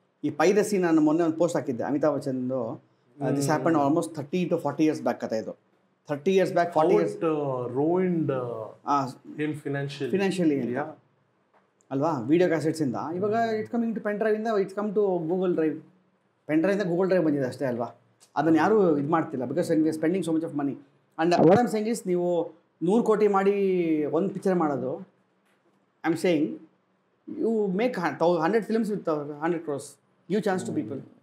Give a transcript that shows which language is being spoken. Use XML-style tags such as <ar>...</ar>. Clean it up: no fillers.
<kn>ಈ ಪೈರಸಿ ನಾನು ಮೊನ್ನೆ ಒಂದು ಪೋಸ್ಟ್ ಹಾಕಿದ್ದೆ Amitabh ಬಚ್ಚನ್ದು.</kn> <en>this happen almost 30 to 40 years back</en> <kn>ಕಥೆ ಇದು.</kn> <en>30 years back, 40 years ruined him financially</en> <kn>ಅಲ್ವಾ, ವಿಡಿಯೋ ಕ್ಯಾಸೆಟ್ಸಿಂದ. ಇವಾಗ</kn> <en>it's coming to</en> <kn>pen ಡ್ರೈವಿಂದ,</kn> <en>It's come to Google drive.</en> <kn>Pen ಡ್ರೈವಿಂದ Google drive ಬಂದಿದೆ ಅಷ್ಟೇ ಅಲ್ವಾ. ಅದನ್ನು ಯಾರೂ ಇದು ಮಾಡ್ತಿಲ್ಲ,</kn> <en>Because we spending so much of money. And what I'm saying is,</en> <kn>ನೀವು 100 ಕೋಟಿ ಮಾಡಿ ಒಂದು ಪಿಕ್ಚರ್ ಮಾಡೋದು,</kn> <en>I am saying you make 100 films with 100 crores, give chance to people.</en>